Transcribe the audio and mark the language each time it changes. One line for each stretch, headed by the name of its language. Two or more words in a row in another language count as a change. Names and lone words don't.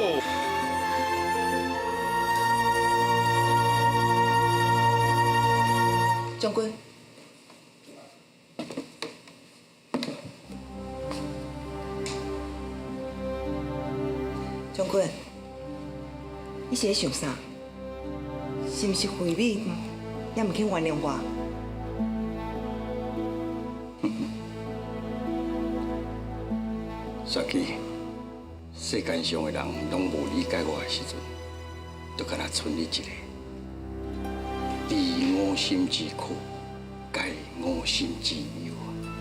Min Nan Chinese: 将军，将军。你是在想啥？是不是慧敏也唔肯原谅我？雪姬，世间上的人拢无理解我的时阵，就敢若剩你一个。你我心之苦，该我心之忧啊！